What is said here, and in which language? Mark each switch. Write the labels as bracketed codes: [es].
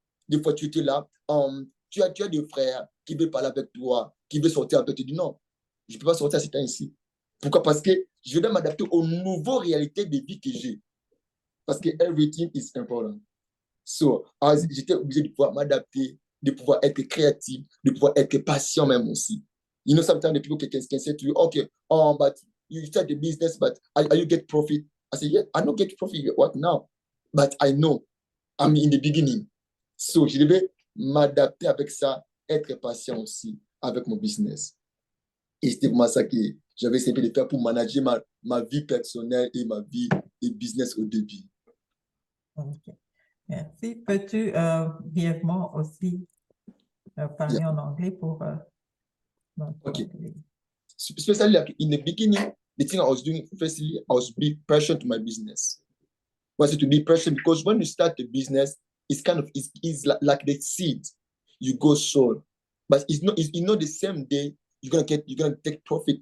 [fr] Des fois, tu étais là, tu as des frères qui veulent parler avec toi, qui veulent sortir avec toi. Tu dis non, je ne peux pas sortir à ce temps-ci. Pourquoi? Parce que je dois m'adapter aux nouvelles réalités de vie que j'ai. Parce que [en] everything is important. [fr] So, j'étais obligé de pouvoir m'adapter, de pouvoir être créatif, de pouvoir être patient même aussi. [en] Sometimes the people can say to you, okay, but you start the business, but are you get profit? I say, yeah, I don't get profit what now, but I know I'm in the beginning. [fr] So, je devais m'adapter avec ça, être patient aussi avec mon business. Et c'était vraiment ça que j'avais essayé de faire pour manager ma vie personnelle et ma vie et business au début. Ok. Merci. Peux-tu brièvement aussi parler en anglais pour... [en] Okay. Especially like in the beginning, the thing I was doing, firstly, I was being passionate to my business. I wanted to be passionate because when you start the business, it's kind of, it's like the seed you go sow. But it's not the same day you're gonna take profit.